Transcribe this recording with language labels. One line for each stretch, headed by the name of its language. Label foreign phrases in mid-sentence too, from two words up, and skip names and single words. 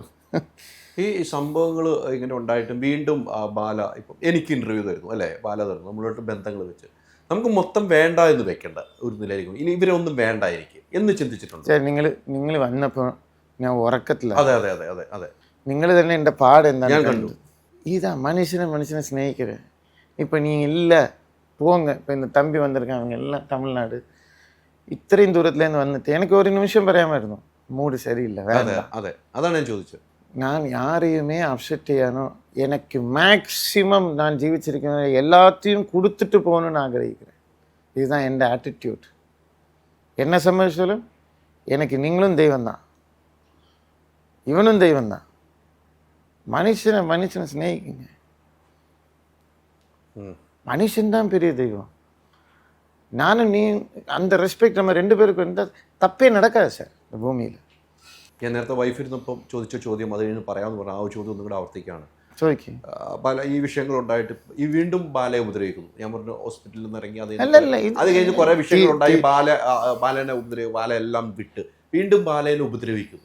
Malayalam: ഈ സംഭവങ്ങൾ ഇങ്ങനെ ഉണ്ടായിട്ടും വീണ്ടും ബാല ഇപ്പം എനിക്ക് ഇൻ്റർവ്യൂ തരുന്നു അല്ലേ, ബാല തരുന്നു, നമ്മളോട്ട് ബന്ധങ്ങൾ വെച്ച് നമുക്ക് മൊത്തം വേണ്ട എന്ന് വെക്കേണ്ട ഒരു നിലയിലേക്ക് ഇനി ഇവരൊന്നും വേണ്ടായിരിക്കും എന്ന് ചിന്തിച്ചിട്ടുണ്ട്. നിങ്ങൾ വന്നപ്പോൾ ഞാൻ ഉറക്കത്തില്ല. അതെ അതെ അതെ അതെ അതെ നിങ്ങൾ തന്നെ എൻ്റെ പാട് എന്താണ് ഞാൻ കണ്ടു. ഇതാ മനുഷ്യനെ സ്നേഹിக்கிறேன்.
Tamil: இப்போ நீங்கள் இல்லை போங்க, இப்போ இந்த தம்பி வந்திருக்காங்க எல்லாம் தமிழ்நாடு,
Malayalam: ഇത്രയും ദൂരത്തിലേന്ന് വന്നിട്ട് എനിക്ക് ഒരു നിമിഷം പറയാമായിരുന്നു മൂഡ് சரியில்லை. അതെ അതാണ് ഞാൻ ചോദിച്ചത്.
Tamil: நான் யாரையுமே அப்செட் செய்யானோ, எனக்கு மேக்ஸிமம் நான் ஜீவிச்சிருக்கேன் எல்லாத்தையும் கொடுத்துட்டு போகணும்னு ஆகிரகிக்கிறேன். இதுதான் என் ஆட்டிடியூட். என்ன சம்பவிச்சாலும் எனக்கு நீங்களும் தெய்வம்தான், இவனும் தெய்வம்தான். மனுஷனை ஸ்நேகிக்குங்க. மனுஷன்தான் பெரிய தெய்வம். நானும் நீ அந்த ரெஸ்பெக்ட் நம்ம ரெண்டு பேருக்கு இருந்தால் தப்பே நடக்காது சார் இந்த ഭൂമിയിൽ.
Malayalam: ഞാൻ നേരത്തെ വൈഫ് ഇരുന്നപ്പം ചോദിച്ച ചോദ്യം അത് കഴിഞ്ഞ് പറയാമെന്ന് പറഞ്ഞു. ആ ചോദ്യം ഒന്നും കൂടെ ആവർത്തിക്കുകയാണ്. ചോദിക്കും. ബാല ഈ വിഷയങ്ങളുണ്ടായിട്ട് ഈ വീണ്ടും ബാലയെ ഉപദ്രവിക്കുന്നു. ഞാൻ പറഞ്ഞു ഹോസ്പിറ്റലിൽ നിന്ന് ഇറങ്ങി അത് കഴിഞ്ഞ് കുറേ വിഷയങ്ങളുണ്ടായി. ബാലനെ ഉപദ്രവിക്കും, ബാല എല്ലാം വിട്ട് വീണ്ടും ബാലേനെ ഉപദ്രവിക്കുന്നു.